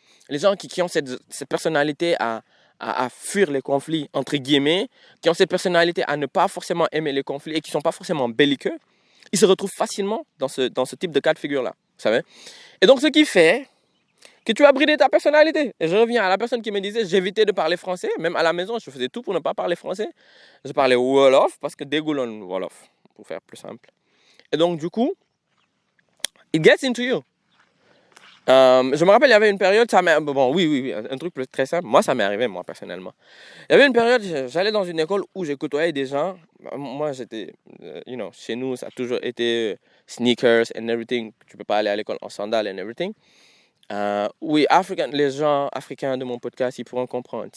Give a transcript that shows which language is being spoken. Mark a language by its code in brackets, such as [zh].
[fr] Les gens qui ont cette personnalité à fuir les conflits, entre guillemets, qui ont cette personnalité à ne pas forcément aimer les conflits et qui ne sont pas forcément belliqueux, ils se retrouvent facilement dans ce type de cas de figure-là. Vous savez? Et donc, ce qui fait que tu as bridé ta personnalité. Et je reviens à la personne qui me disait, j'évitais de parler français. Même à la maison, je faisais tout pour ne pas parler français. Je parlais Wolof parce que dégoulon Wolof, pour faire plus simple. Et donc, du coup, [en] it gets into you. [fr] Je me rappelle, il y avait une période, oui, un truc très simple. Moi, ça m'est arrivé, moi, personnellement. Il y avait une période, j'allais dans une école où j'ai côtoyé des gens. Moi, j'étais, chez nous, ça a toujours été [en] sneakers and everything. [fr] Tu peux pas aller à l'école en sandales [en] and everything. [fr] Oui, les gens africains de mon podcast, ils pourront comprendre.